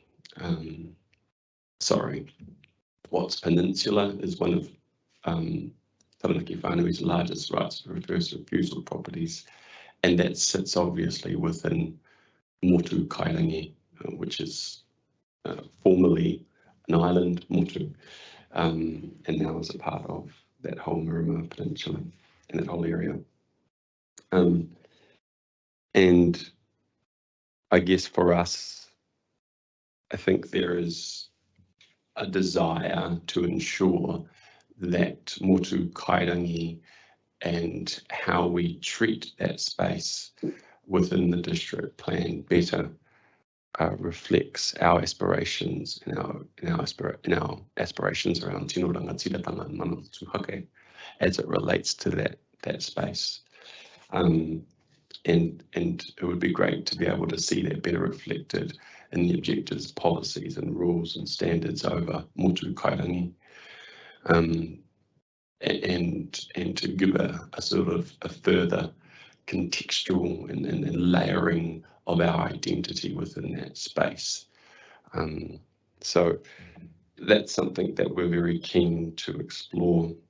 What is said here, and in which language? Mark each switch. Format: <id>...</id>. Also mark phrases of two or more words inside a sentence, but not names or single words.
<en>Watts Peninsula is one of Taranaki Whānui's largest rights of first refusal properties, and that sits obviously within Motu Kairangi, which is formerly an island, Motu, and now is a part of that whole Miramar Peninsula and that whole area. And I guess for us, I think there is a desire to ensure that motu kairangi and how we treat that space within the district plan better reflects our aspirations and our aspirations around</en> <mi>tino rangatiratanga</mi> <en>and</en> <mi>mana tuhake</mi> <en>as it relates to that space. And it would be great to be able to see that better reflected in the objectives, policies and rules and standards over motu kairangi, and to give a sort of a further contextual and layering of our identity within that space. So that's something that we're very keen to explore.</en>